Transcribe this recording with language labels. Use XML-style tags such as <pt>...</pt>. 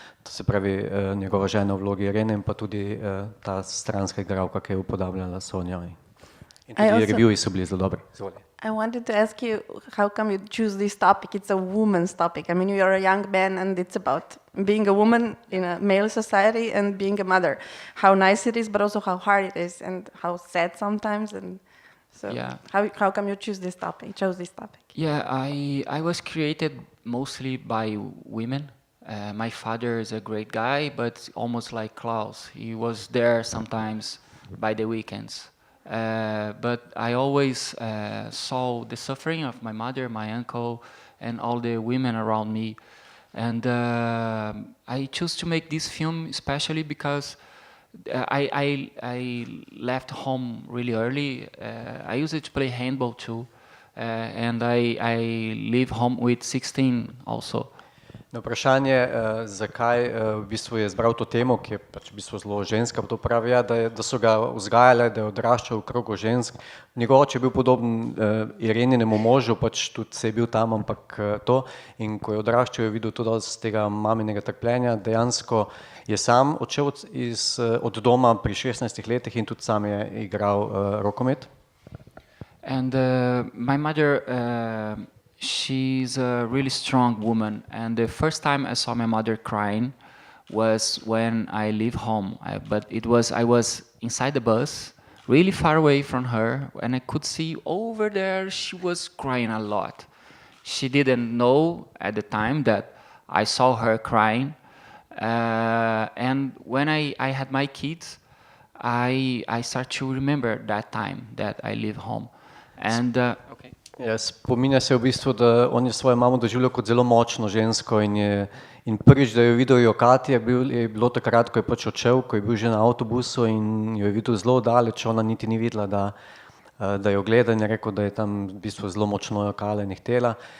<sl>To se pravi njegova žena v vlogi Irene in pa tudi ta stranska igralka, ki je upodabljala Sonjo. In tudi reviewi so bili zelo dobri.</sl> <en>I wanted to ask you, how come you choose this topic? It's a woman's topic. I mean, you are a young man and it's about being a woman in a male society and being a mother. How nice it is, but also how hard it is and how sad sometimes. And so how come you chose this topic? Yeah, I was created mostly by women. My father is a great guy, but almost like Klaus. He was there sometimes by the weekends. But I always saw the suffering of my mother, my uncle, and all the women around me. And I chose to make this film especially because I left home really early. I used to play handball too. And I leave home with 16 also.</en> <sl>Na vprašanje, zakaj v bistvu je izbral to temo, ki je pač v bistvu zelo ženska, to pravi, da so ga vzgajale, da je odraščal v krogu žensk. Njegov oče je bil podoben Ireninemu možu, pač tudi se je bil tam, ampak to. In ko je odraščal, je videl tudi z tega maminega trpljenja. Dejansko je sam odšel od doma pri 16 letih in tudi sam je igral rokomet.</sl> <en>And my mother... she's a really strong woman, and the first time I saw my mother crying was when I leave home. I was inside the bus really far away from her, and I could see over there she was crying a lot. She didn't know at the time that I saw her crying. And when I had my kids, I start to remember that time that I live home. And okay.</en> <sl>Ja, spominja se v bistvu, da on je svojo mamo doživljal kot zelo močno žensko in prvič, da jo je videl jokati, je bilo takrat, ko je pač odšel, ko je bil že na avtobusu in jo je videl zelo daleč, ona niti ni videla, da jo gleda in je rekel, da je tam v bistvu zelo močno jokala in jih htela.</sl>